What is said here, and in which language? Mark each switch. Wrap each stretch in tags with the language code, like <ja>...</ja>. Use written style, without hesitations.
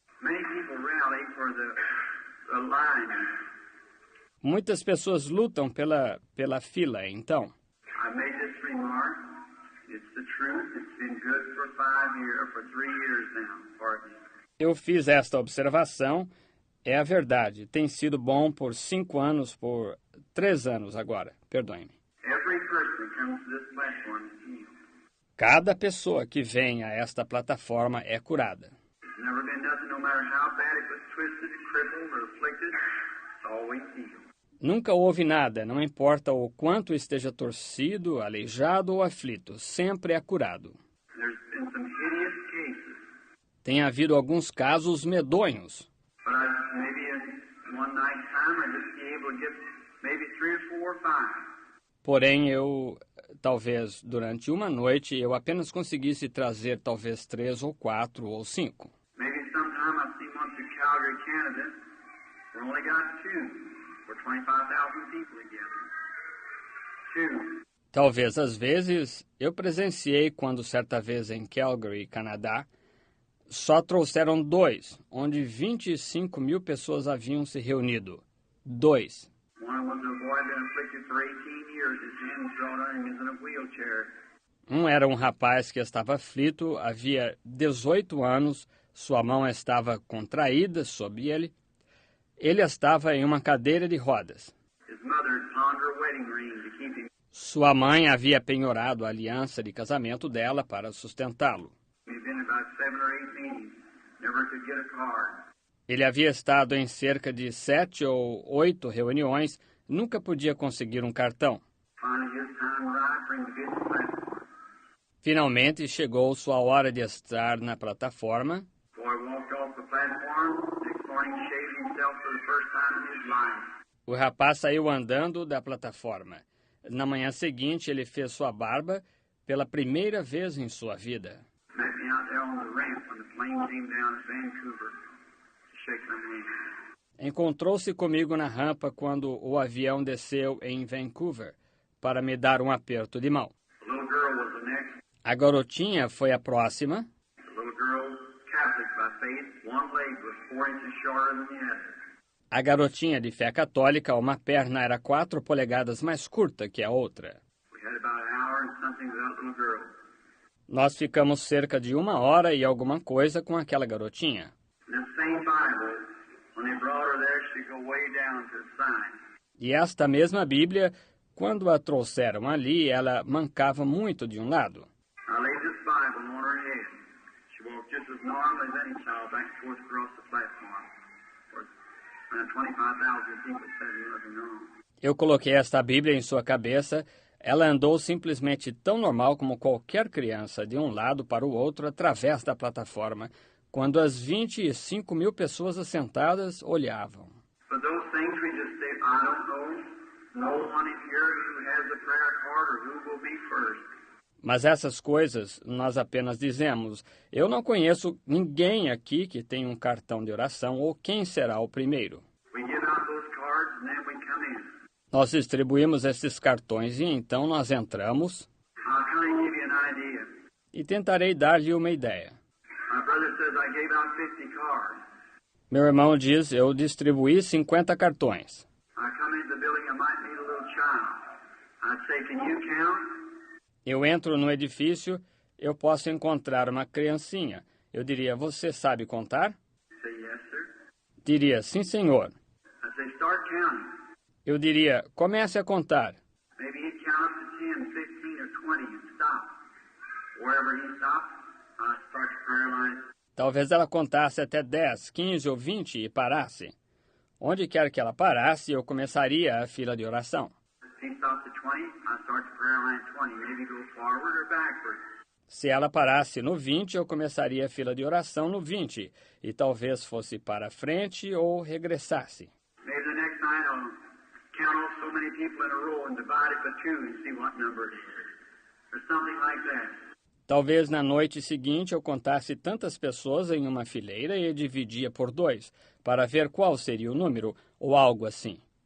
<en>Many people rally for the line.</en> <pt>Muitas pessoas lutam pela fila, então.</pt> <en>I made this remark. It's the truth. It's been good for 5 years, for 3 years now. Pardon me.</en> <pt>Eu fiz esta observação, é a verdade. Tem sido bom por 5 anos, por 3 anos agora. Perdoe-me.</pt> <en>Every person that comes to this platform is healed.</en> <pt>Cada pessoa que vem a esta plataforma é curada.</pt> <en>There's never been nothing, no matter how bad it was twisted, crippled, or afflicted, it's always healed.</en> <pt>Nunca houve nada, não importa o quanto esteja torcido, aleijado ou aflito, sempre é curado.</pt> <en>There's been some hideous cases,</en> <pt>Tem havido alguns casos medonhos,</pt> <en>but maybe in one night time I just be able to get maybe 3 or 4 or 5.</en> <pt>porém talvez durante uma noite, eu apenas conseguisse trazer talvez 3 ou 4 ou 5.</pt> <en>Maybe sometime I see one to Calgary, Canada. We only got 2 for 25,000 people together. 2.</en> <pt>Talvez às vezes, eu presenciei quando certa vez em Calgary, Canadá, só trouxeram 2, onde 25 mil pessoas haviam se reunido. 2.</pt> <en>One was a boy been afflicted for 18 years. His hands drawn on him. He's in a wheelchair.</en> <pt>Um era um rapaz que estava aflito, havia 18 anos, sua mão estava contraída sob ele. Ele estava em uma cadeira de rodas.</pt> <en>His mother had pawned her wedding ring to keep him.</en> <pt>Sua mãe havia penhorado a aliança de casamento dela para sustentá-lo.</pt> <en>He'd been in about 7 or 8 meetings. Never could get a card.</en> <pt>Ele havia estado em cerca de 7 ou 8 reuniões, nunca podia conseguir um cartão.</pt> <en>Finally, his time right for him to get to the platform.</en> <pt>Finalmente chegou sua hora de estar na plataforma.</pt> <en>The boy walked off the platform. Next morning, shaved himself for the first time in his life.</en> <pt>O rapaz saiu andando da plataforma. Na manhã seguinte, ele fez sua barba pela primeira vez em sua vida.</pt> <en>Met me out there on the ramp when the plane came down at Vancouver to shake my hand.</en> <pt>Encontrou-se comigo na rampa quando o avião desceu em Vancouver para me dar um aperto de mão.</pt> <en>The little girl was the next.</en> <pt>A garotinha foi a próxima.</pt> <en>The little girl, Catholic by faith, one leg was 4 inches shorter than the other.</en> <pt>A garotinha de fé católica, uma perna era 4 polegadas mais curta que a outra.</pt> <en>We had about an hour and something with that little girl.</en> <pt>Nós ficamos cerca de 1 hora e alguma coisa com aquela garotinha.</pt> <en>And this same Bible, when they brought her there, she'd go way down to the side.</en> <pt>E esta mesma Bíblia, quando a trouxeram ali, ela mancava muito de um lado.</pt> <en>I laid this Bible on her head. She walked just as normal as any child back and forth across the platform. Around 25,000 people said nothing wrong.</en> <pt>Eu coloquei esta Bíblia em sua cabeça, Ela andou simplesmente tão normal como qualquer criança de um lado para o outro através da plataforma, quando as 25 mil pessoas assentadas olhavam.</pt> <en>But those things we just say, I don't know. No one in here who has a prayer card or who will be first.</en> <pt>Mas essas coisas nós apenas dizemos. Eu não conheço ninguém aqui que tem um cartão de oração ou quem será o primeiro.</pt> <en>We give out those cards and then we come in.</en> <pt>Nós distribuímos esses cartões e então nós entramos</pt> <en>How can I give you an idea?</en> <pt>e tentarei dar-lhe uma ideia.</pt> <en>My brother says I gave out 50 cards.</en> <pt>Meu irmão diz, eu distribuí 50 cartões.</pt> <en>I come into the building, I might meet a little child. I'd say, can you count?</en> <pt>Eu entro no edifício, eu posso encontrar uma criancinha. Eu diria, você sabe contar?</pt> <en>Say, yes, sir.</en> <pt>Diria, sim, senhor.</pt> <en>I'd say, start counting.</en> <pt>Eu diria, comece a contar.</pt> <en>Maybe he'd count up to 10, 15, or 20 and stop. Wherever he stopped, I'd start the prayer line.</en> <pt>Talvez ela contasse até 10, 15 ou 20 e parasse. Onde quer que ela parasse, eu começaria a fila de oração.</pt> <en>If he stopped at 20, I'd start the prayer line at 20. Maybe go forward or backward.</en> <pt>Se ela parasse no 20, eu começaria a fila de oração no 20, e talvez fosse para frente ou regressasse.</pt> <en>Maybe the next night I'll count off so many people in a row and divide it by two and see what number it is. Or something like that.</en> <pt>Talvez na noite seguinte eu contasse tantas pessoas em uma fileira e dividia por 2, para ver qual seria o número, ou algo assim.</pt>